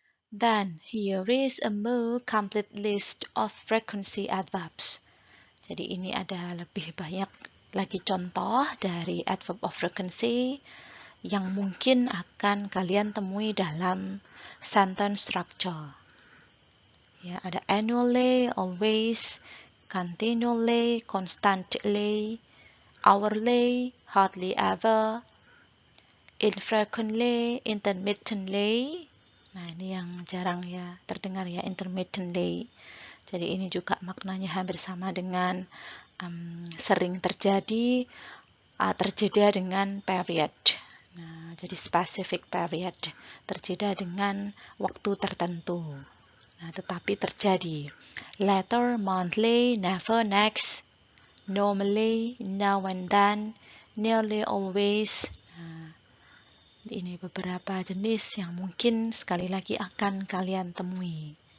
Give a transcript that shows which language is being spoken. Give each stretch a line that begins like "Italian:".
English: Then, here is a more complete list of frequency adverbs.
Indonesian: Jadi ini ada lebih banyak lagi contoh dari adverb of frequency yang mungkin akan kalian temui dalam sentence structure. Ya, ada
English: annually, always, continually, constantly, hourly, hardly ever, infrequently, intermittently.
Indonesian: Nah, ini yang jarang ya terdengar ya, intermittently. Jadi ini juga maknanya hampir sama dengan sering terjadi, terjeda dengan period. Nah, jadi
English: specific period,
Indonesian: terjeda dengan waktu tertentu. Nah, tetapi terjadi.
English: Later, monthly, never, next, normally, now and then, nearly always.
Indonesian: Nah, ini beberapa jenis yang mungkin sekali lagi akan kalian temui.